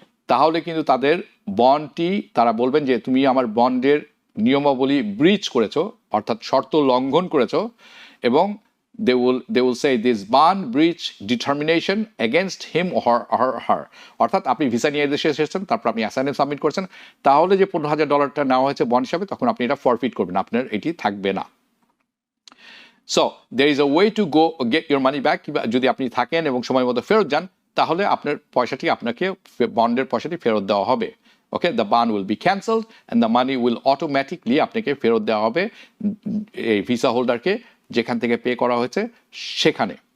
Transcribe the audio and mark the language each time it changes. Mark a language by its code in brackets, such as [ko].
[bn] তাহলে কিন্তু তাদের বন্ডটি, তারা বলবেন যে তুমি আমার বন্ডের নিয়মাবলী ব্রিচ করেছো, অর্থাৎ শর্ত লঙ্ঘন করেছো, এবং [en] they will say this bond breach determination against him or her. [bn] অর্থাৎ আপনি ভিসা নিয়ে দেশে এসেছেন, তারপর আপনি অ্যাসাইনমেন্ট সাবমিট করছেন, তাহলে যে $15,000 নেওয়া হয়েছে বন্ড হিসাবে, তখন আপনি এটা ফরফিট করবেন, আপনার এটি থাকবে না। [en] So there is a way to go get your money back. [bn] যদি আপনি থাকেন এবং সময় মতো ফেরত যান, তাহলে আপনার পয়সাটি, আপনাকে বন্ডের পয়সাটি ফেরত দেওয়া হবে। [en] okay, the bond will be cancelled and the money will automatically [bn] আপনাকে ফেরত দেওয়া হবে এই ভিসা হোল্ডারকে, যেখান থেকে পে করা হয়েছে সেখানে।